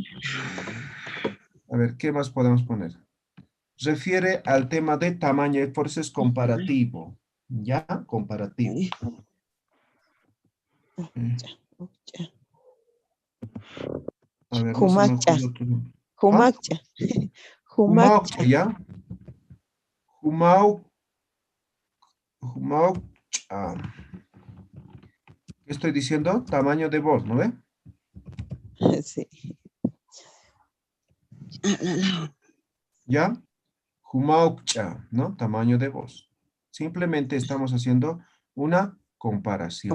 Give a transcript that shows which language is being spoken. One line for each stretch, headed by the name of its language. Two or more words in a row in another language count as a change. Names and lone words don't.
Spanish: A ver, ¿qué más podemos poner? Refiere al tema de tamaño, y por eso es comparativo. ¿Ya? Comparativo. Ya, ya. A ver, no se me Humacha. ocurre otro nombre. ¿Ah? Humacha. Humacha. Humaucha, ¿ya? Humaucha. ¿Qué estoy diciendo? Tamaño de voz, ¿no ve? Sí. ¿Ya? Humaucha, ¿no? Tamaño de voz. Simplemente estamos haciendo una comparación.